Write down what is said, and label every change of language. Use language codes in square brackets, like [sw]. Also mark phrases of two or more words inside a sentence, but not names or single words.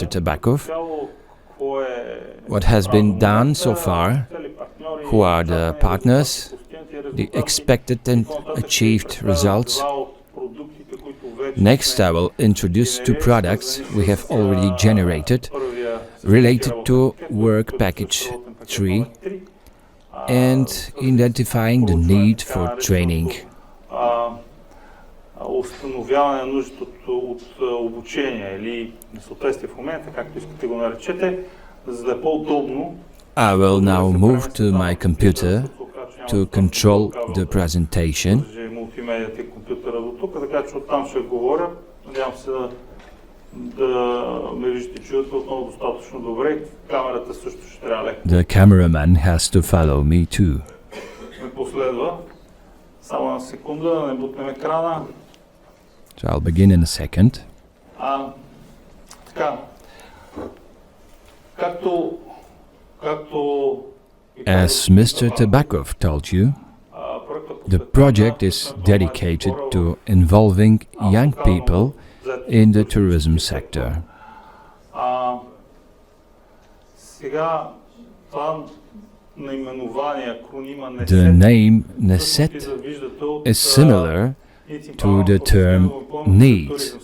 [en] Tabakov, what has been done so far, who are the partners, the expected and achieved results. Next, I will introduce 2 products we have already generated related to Work Package 3 and identifying the need for training. [bg] Установяване на нуждата от обучение или несъответствие в момента, както искате го наречете, за да е по-удобно. [en] I will now move to my computer to control the presentation. [bg] Мултимедията и компютъра до тук, така че оттам ще говоря. Надявам се да ме виждате, чуете отново достатъчно добре. Камерата също ще трябва леко. [en] The cameraman has to follow me too. [bg] Ме последва. Само на секунда, да не бутнем екрана. [en] So I'll begin in a second. [bg] Така. Както [en] As Mr. Tabakov told you, the project is dedicated to involving young people in the tourism sector. The name NESET is similar to the term NEETs.